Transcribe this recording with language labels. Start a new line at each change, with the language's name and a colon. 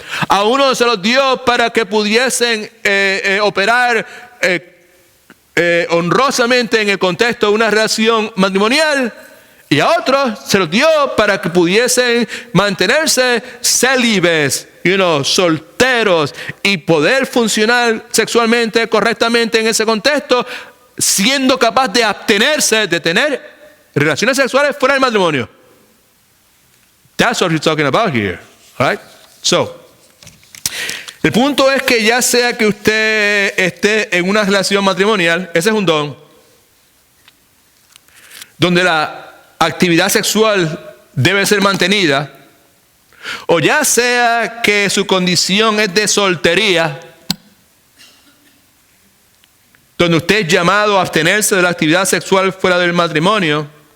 Spanish: A uno se lo dio para que pudiesen operar honrosamente en el contexto de una relación matrimonial, y a otros se los dio para que pudiesen mantenerse célibes, solteros, y poder funcionar sexualmente correctamente en ese contexto, siendo capaz de abstenerse de tener relaciones sexuales fuera del matrimonio.
English: That's what he's talking about here, right?
Spanish: El punto es que ya sea que usted esté en una relación matrimonial, ese es un don, donde la actividad sexual debe ser mantenida, o ya sea que su condición es de soltería, donde usted es llamado a abstenerse de la actividad sexual fuera del matrimonio.